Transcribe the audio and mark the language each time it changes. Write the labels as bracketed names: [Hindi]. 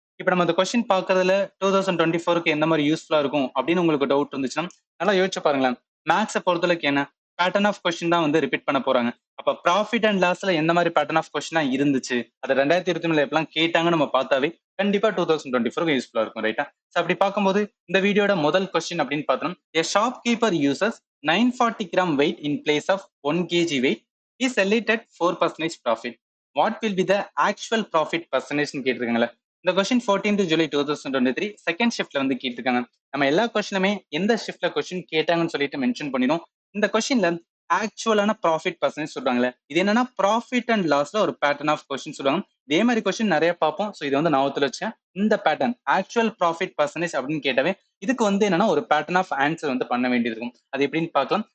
[Tamil] இப்ப நம்ம அந்த கொஸ்டின் பார்க்கறதுல 2024க்கு எந்த மாதிரி யூஸ்ஃபுல்லா இருக்கும் அப்படின்னு உங்களுக்கு டவுட் இருந்துச்சுன்னா, நல்லா யோசிச்சு பாருங்களேன். மேத்ஸ பொறுத்தவரைக்கும் என்ன பேட்டர்ன் ஆஃப் கொஸ்டின் தான் வந்து ரிப்பீட் பண்ண போறாங்க. அப்ப ப்ராஃபிட் அண்ட் லாஸ்ல எந்த மாதிரி பேட்டர்ன் ஆஃப் கொஸ்டினா இருந்துச்சு, அது 2023ல எப்பலாம் கேட்டாங்கன்னு நம்ம பார்த்தாவே கண்டிப்பா 2024க்கு யூஸ்ஃபுல்லா இருக்கும். ரைட்டா? சோ அப்படி பார்க்கும்போது இந்த வீடியோட முதல் கொஸ்டின் அப்படின்னு பார்த்தோம்னா, [English] a shopkeeper uses 940 gram weight in place of 1 kg weight. He sell it at 4% profit. What will be the actual profit percentage [Tamil] ன்னு கேட்டிருக்காங்கல்ல. இந்த கொஸ்டின் 14th ஜூலை 2023 செகண்ட் ஷிஃப்ட்ல வந்து கேட்டிருக்காங்க. நம்ம எல்லா கொஸ்டினுமே எந்த ஷிஃப்ட்ல கொஸ்டின் கேட்டாங்கன்னு சொல்லிட்டு மென்ஷன் பண்ணிடும். இந்த கொஸ்டின்ல ஆக்சுவலான ப்ராஃபிட் பர்சன்டேஜ் சொல்றாங்களே, இது என்னன்னா ப்ராஃபிட் அண்ட் லாஸ்ல ஒரு பேட்டர்ன் ஆஃப் கொஸ்டின் சொல்லுவாங்க. இதே மாதிரி கொஸ்டின் நிறைய பார்ப்போம். ஸோ இது வந்து ஞாபகத்துல வச்சேன். இந்த பேட்டர்ன் ஆக்சுவல் ப்ராஃபிட் பர்சன்டேஜ் அப்படின்னு கேட்டவே இதுக்கு வந்து என்னன்னா ஒரு பேட்டர்ன் ஆஃப் ஆன்சர் வந்து பண்ண வேண்டியது இருக்கும். அது எப்படின்னு பார்க்கலாம்.